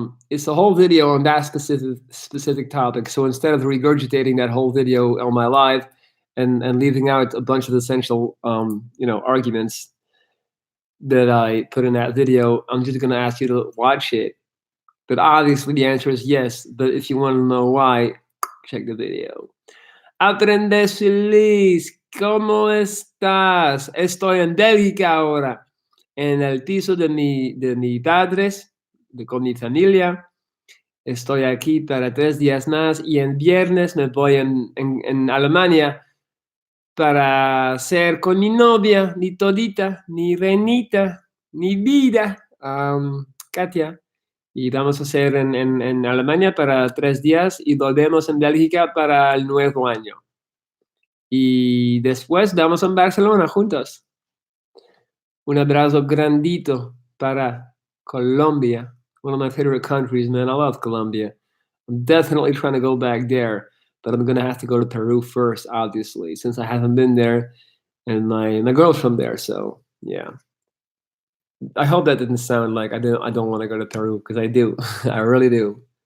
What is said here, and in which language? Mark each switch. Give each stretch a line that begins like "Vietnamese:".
English: It's a whole video on that specific topic. So instead of regurgitating that whole video on my live and leaving out a bunch of essential arguments that I put in that video, I'm just gonna ask you to watch it. But obviously the answer is yes. But if you want to know why, check the video.
Spanish: Aprende feliz, ¿cómo estás? Estoy en Bélgica ahora, en el piso de mis padres, con mi familia. Estoy aquí para 3 días más y en viernes me voy en Alemania para ser con mi novia, mi todita, mi renita, mi vida, Katia. Y vamos a hacer en Alemania para 3 días y volvemos en Bélgica para el nuevo año. Y después vamos a Barcelona juntos. Un abrazo grandito para Colombia.
English: One of my favorite countries, man. I love Colombia. I'm definitely trying to go back there, but I'm gonna have to go to Peru first, obviously, since I haven't been there, and my girl's from there. So yeah. I hope that didn't sound like I don't want to go to Peru, because I do. I really do.